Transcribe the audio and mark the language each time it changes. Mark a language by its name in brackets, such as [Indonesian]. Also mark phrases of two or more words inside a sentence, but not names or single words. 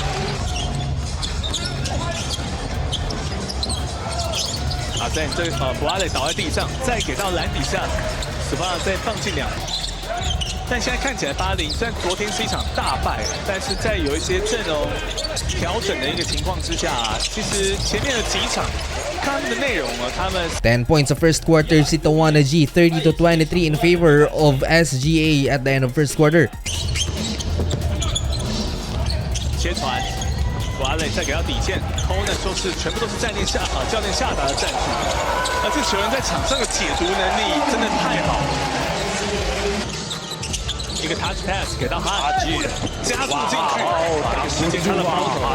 [Chinese] 啊，在这布拉雷倒在地上，再给到篮底下，斯巴拉再放进2。但现在看起来，巴林虽然昨天是一场大败，但是在有一些阵容调整的一个情况之下，其实前面的几场看他们的内容啊，他们 [English] 10 points sa first quarter si Tawana G, 30-23 in favor of SGA at the end of first quarter. [Chinese] 切传，布拉雷再给到底线 ，Conan 说是全部都是教练下达的战术，而这球员在场上的解读能力真的太好了。一个 [English] touch pass [Chinese] 给到哈吉，加速进去，把时间差了包头。